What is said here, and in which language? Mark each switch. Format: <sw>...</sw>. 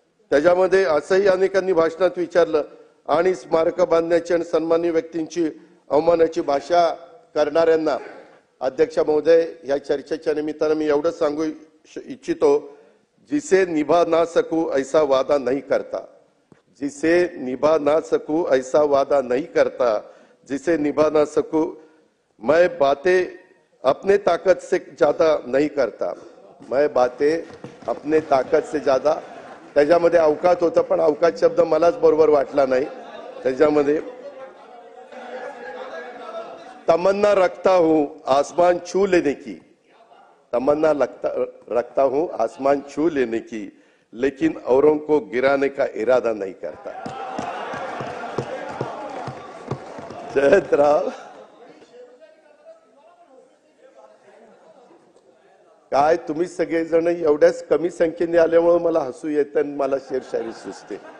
<mr>त्याच्यामध्ये असंही अनेकांनी भाषणात विचारलं आणि स्मारक बांधण्याची आणि सन्माननीय व्यक्तींची अवमानाची भाषा करणाऱ्यांना अध्यक्ष महोदय या चर्चेच्या निमित्तानं मी एवढं सांगू इच्छितो,</mr> <hi>जिसे निभा ना सकू ऐसा वादा नहीं करता, जिसे निभा ना सकू ऐसा वादा नहीं करता, जिसे निभा ना सकू मैं बातें अपने ताकत से ज्यादा नहीं करता, मैं बातें अपने ताकत से ज्यादा.</hi> <mr>त्याच्यामध्ये अवकात होतं, पण अवकात शब्द मलाच बरोबर वाटला नाही.</mr> <hi>त्याच्यामध्ये तमन्ना रखता हूं आसमान छू लेने की, तमन्ना रखता हूं आसमान छू लेने की, लेकिन औरों को गिराने का इरादा नहीं करता.</hi> <mr>जयंतराव, काय तुम्ही सगळेजण एवढ्याच कमी संख्येने आल्यामुळे मला हसू येतं आणि मला शेरशायरी सुचते.</mr>